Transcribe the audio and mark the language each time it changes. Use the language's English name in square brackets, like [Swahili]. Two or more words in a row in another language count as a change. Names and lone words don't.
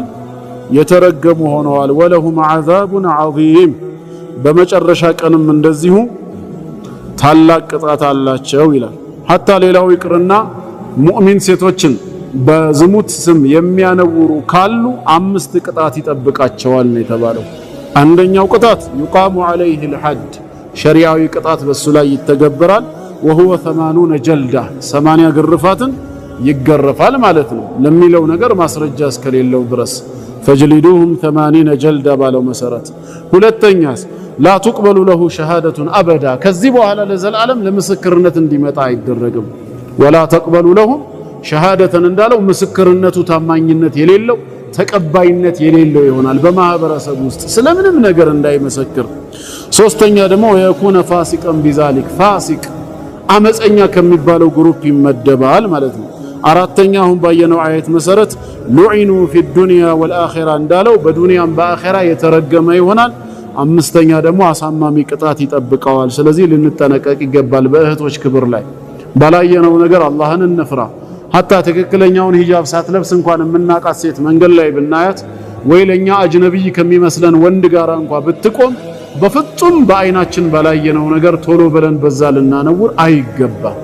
[Amharic] የተረገሙ ሆነዋል። [Arabic] ولهم عذاب عظيم፣ [Amharic] በመጨረሻ ቀንም እንደዚሁ ታላቅ ቅጣት አላቸው ይላል። ሐታ ሌላው ይቅርና ሙእሚን ሴቶችን በዝሙት ስም የሚያነውሩ ካሉ 5 ቅጣት ይጠብቃቸዋል ነው የተባለው። አንደኛው ቅጣት [Arabic] يقام عليه الحد፣ [Amharic] ሸሪዓዊ ቅጣት በሱ ላይ ይተገበራል። وهو 80 جلدة 80 ግርፋትን ይገረፋል ማለት ነው ለሚለው ነገር ማስረጃ እስከሌለው ድረስ [Arabic] فجلدوهم 80 جلدة [Amharic] ባለው መሰረት ሁለተኛስ [Arabic] لا تقبل له شهادة أبدا [Amharic] ከዚህ በኋላ ለዘላለም ለምስክርነት እንዲመጣ አይደረግም [Arabic] ولا تقبل لهم شهادة [Amharic] እንዳለው ምስክርነቱ ታማኝነት የሌለው ተቀባይነት የሌለው ይሆናል በማህበረሰብ ውስጥ ስለምንም ነገር እንዳይመሰክር ሶስተኛ ደግሞ [Arabic] يكون فاسقين [Amharic] بذلك ፋሲቅ አመፀኛ ከሚባለው ግሩፕ ይመደባል ማለት ነው አራተኛ አሁን ባየነው አያት መሰረት ሉዒኑ [Arabic] في الدنيا [Amharic] والآخرة እንዳለው በዱንያም በአኺራ የተረገመ ይሆናል አምስተኛ ደግሞ አሳማሚ ቅጣት ይጠብቀዋል ስለዚህ ልንጠነቀቅ ይገባል በእህቶች ክብር ላይ ባላየነው ነገር አላህን እንፍራ ሐታ ትክክለኛውን ሂጃብ ሳትለብስ እንኳን የምናቃት ሴት መንገድ ላይ ብናያት ወይ ለኛ አጅነብይ ከሚመስለን ወንድ ጋር እንኳን ብትቆም በፍጹም በአይናችን ባላየነው ነገር ቶሎ ብለን በዛ ልናነውር አይገባ